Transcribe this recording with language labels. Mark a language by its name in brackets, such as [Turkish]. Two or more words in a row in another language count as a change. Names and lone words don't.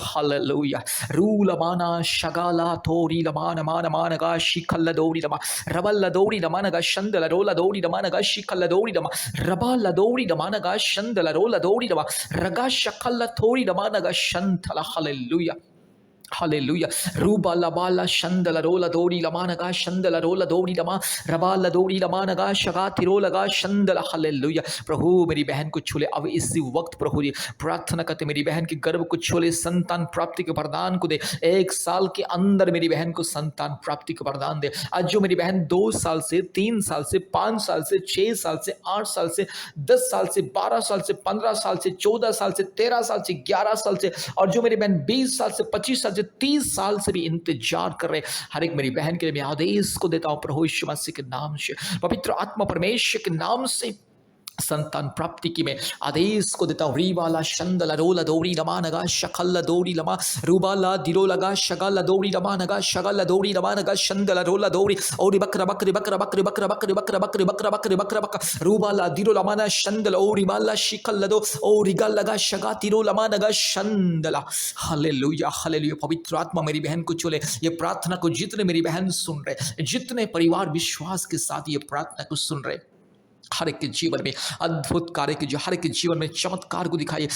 [Hindi] हालेलुया। रूला माना शगाला थोरी लमान मान मानगा शिखल दोरी लमा रबल दोरी लमानगा शंदला रोला दोरी लमानगा शिखल दोरी लमा रबल दोरी लमानगा शंदला रोला दोरी रगा शकल थोड़ी रमानगा शंथला। हालेलुया, हालेलुया। रूबा लबाला शंदला रोला दोरी लमानगा शंदला रोला दोरी लमा रबाला दोरी लमानगा शगा तिरो लगा शंदला। हालेलुया। प्रभु मेरी बहन को छूले अब इसी वक्त। प्रभु जी प्रार्थना करते मेरी बहन के गर्भ को छूले, संतान प्राप्ति के वरदान को दे। 1 साल के अंदर मेरी बहन को संतान प्राप्ति का वरदान दे। आज जो मेरी बहन 2 साल से, 3 साल से, 5 साल से, 6 साल से, 8 साल से, 10 साल से, 12 साल से, 15 साल से, 14 साल से, 13 साल से, 11 साल से, और जो मेरी बहन 20 साल से, 25 साल से, 30 साल से भी इंतजार कर रहे, हर एक मेरी बहन के लिए मैं आदेश को देता हूं प्रभु यीशु मसीह के नाम से, पवित्र आत्मा परमेश्वर के नाम से संतान प्राप्ति की मैं आदेश को देता हूँ। रीवाला शंदला रोला दोरी लमानगा शकल दोरी लमा रूबाला दिलो लगा शगल दोरी लमानगा शगल दोरी लमानगा शंदला रोला दोरी और बकरा बकरी बकरा बकरी बकरा बकरी बकरा बकरी बकरा बकरी बकरा बक रूबाला दिलो लमाना शंदल और माला शिकल दो और रिगल लगा शगा तिरो लमानगा शंदला। हालेलुया, हालेलुया। पवित्र आत्मा मेरी बहन को चले। ये प्रार्थना को जितने मेरी बहन सुन रहे, जितने परिवार विश्वास के साथ ये प्रार्थना को सुन रहे, हर एक के जीवन में अद्भुत कार्य की, जो हर एक के जीवन में चमत्कार को दिखाइए।